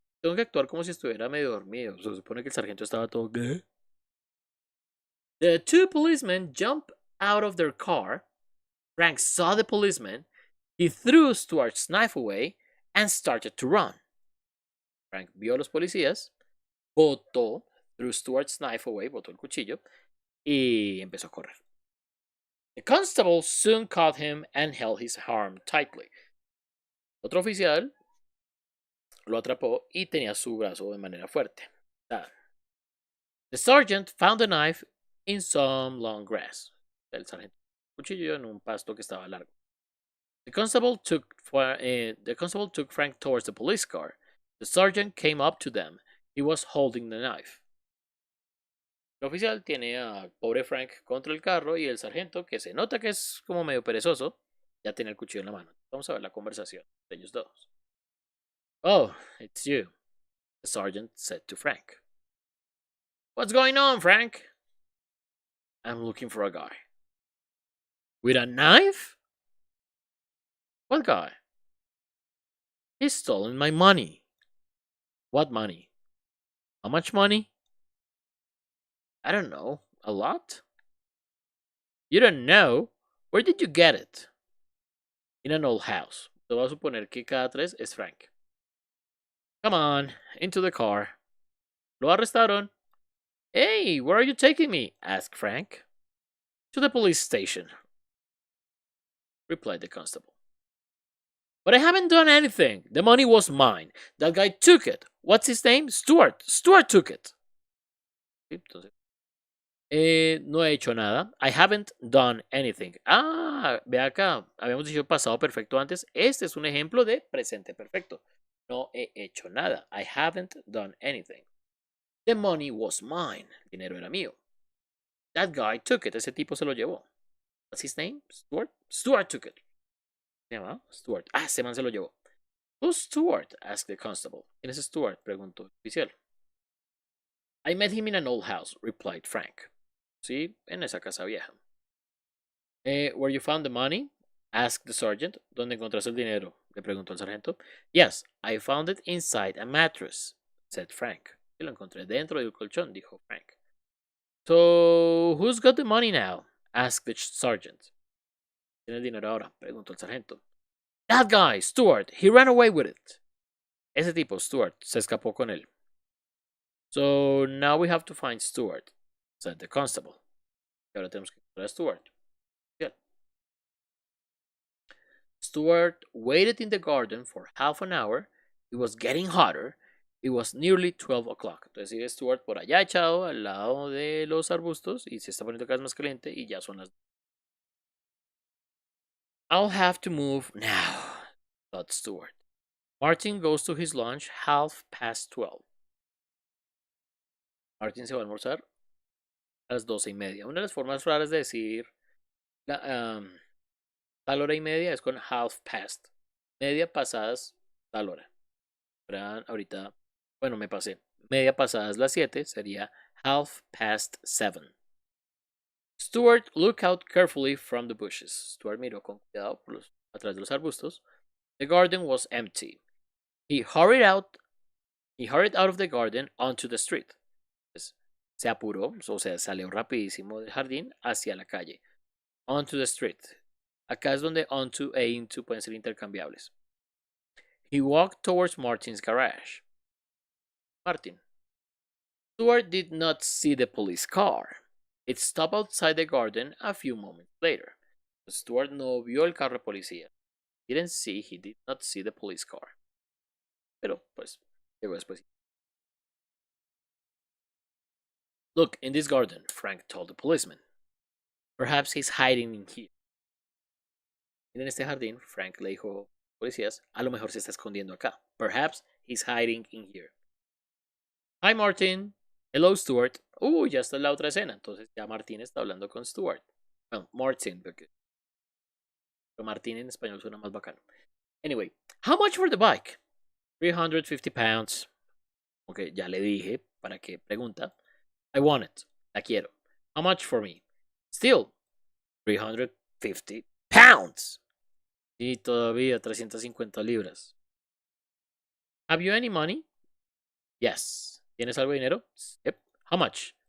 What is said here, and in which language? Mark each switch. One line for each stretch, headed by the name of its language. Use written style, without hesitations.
Spanish: Tengo que actuar como si estuviera medio dormido. Se supone que el sargento estaba todo. ¿Qué?
English: The two policemen jumped out of their car. Frank saw the policeman. He threw Stuart's knife away and started to run.
Spanish: Frank vio a los policías, botó,
English: threw Stuart's knife away,
Spanish: botó el cuchillo y empezó a correr.
English: The constable soon caught him and held his arm tightly.
Spanish: Otro oficial lo atrapó y tenía su brazo de manera fuerte.
English: The sergeant found the knife in some long grass.
Spanish: El sargento cuchillo en un pasto que estaba largo.
English: The constable took Frank towards the police car. The sergeant came up to them. He was holding the knife.
Spanish: El oficial tiene a pobre Frank contra el carro y el sargento, que se nota que es como medio perezoso, ya tiene el cuchillo en la mano. Vamos a ver la conversación de ellos dos.
English: Oh, it's you, the sergeant said to Frank. What's going on, Frank? I'm looking for a guy. With a knife? What guy? He's stolen my money. What money? How much money? I don't know. A lot? You don't know? Where did you get it? In an old house.
Spanish: Te voy a suponer que cada tres es Frank.
English: Come on, into the car.
Spanish: Lo arrestaron.
English: Hey, where are you taking me? Asked Frank. To the police station, replied the constable. But I haven't done anything. The money was mine. That guy took it. What's his name? Stuart. Stuart took it.
Spanish: No he hecho nada.
English: I haven't done anything.
Spanish: Ve acá. Habíamos dicho pasado perfecto antes. Este es un ejemplo de presente perfecto. No he hecho nada.
English: I haven't done anything. The money was mine.
Spanish: El dinero era mío.
English: That guy took it.
Spanish: Ese tipo se lo llevó.
English: What's his name? Stuart? Stuart took it.
Spanish: ¿Se llama? Stuart. Ese man se lo llevó.
English: Who's Stuart? Asked the constable.
Spanish: ¿Quién es Stuart? Preguntó el oficial.
English: I met him in an old house, replied Frank.
Spanish: Sí, en esa casa vieja.
English: Where you found the money? Asked the sergeant.
Spanish: ¿Dónde encontraste el dinero? Le preguntó el sargento.
English: Yes, I found it inside a mattress, said Frank.
Spanish: Y lo encontré dentro del colchón, dijo Frank.
English: So, who's got the money now? Asked the sergeant.
Spanish: ¿Tiene el dinero ahora? Preguntó el sargento.
English: That guy, Stuart, he ran away with it.
Spanish: Ese tipo, Stuart, se escapó con él.
English: So, now we have to find Stuart, said the constable.
Spanish: Y ahora tenemos que encontrar a Stuart. Bien.
English: Stuart waited in the garden for half an hour. It was getting hotter. It was nearly 12 o'clock.
Spanish: Entonces sigue Stuart por allá echado al lado de los arbustos y se está poniendo cada vez más caliente y ya son las...
English: I'll have to move now, thought Stuart. Martin goes to his lunch 12:30.
Spanish: Martin se va a almorzar a las 12:30. Una de las formas raras de decir tal hora y media es con half past. Media pasadas tal hora. Ahorita, bueno, me pasé. Media pasadas las 7 sería 7:30.
English: Stuart looked out carefully from the bushes.
Spanish: Stuart miró con cuidado atrás de los arbustos.
English: The garden was empty. He hurried out of the garden onto the street.
Spanish: Pues, se apuró, o sea, salió rapidísimo del jardín hacia la calle.
English: Onto the street.
Spanish: Acá es donde onto e into pueden ser intercambiables.
English: He walked towards Martin's garage. Martin. Stuart did not see the police car. It stopped outside the garden a few moments later.
Spanish: Stuart no vio el carro de policía.
English: He did not see the police car.
Spanish: Pero, pues, llegó después.
English: Look, in this garden, Frank told the policeman. Perhaps he's hiding in here.
Spanish: En este jardín, Frank le dijo a los policías, a lo mejor se está escondiendo acá.
English: Perhaps he's hiding in here. Hi, Martin. Hello, Stuart.
Spanish: Ya está en la otra escena. Entonces ya Martín está hablando con Stuart. Bueno, Martin, porque pero Martín en español suena más bacano.
English: Anyway, how much for the bike? 350 pounds.
Spanish: Ok, ya le dije, ¿para qué pregunta?
English: I want it.
Spanish: La quiero.
English: How much for me? Still, 350 pounds.
Spanish: Sí, todavía 350 libras.
English: Have you any money? Yes.
Spanish: ¿Tienes algo de dinero?
English: Yep. How much?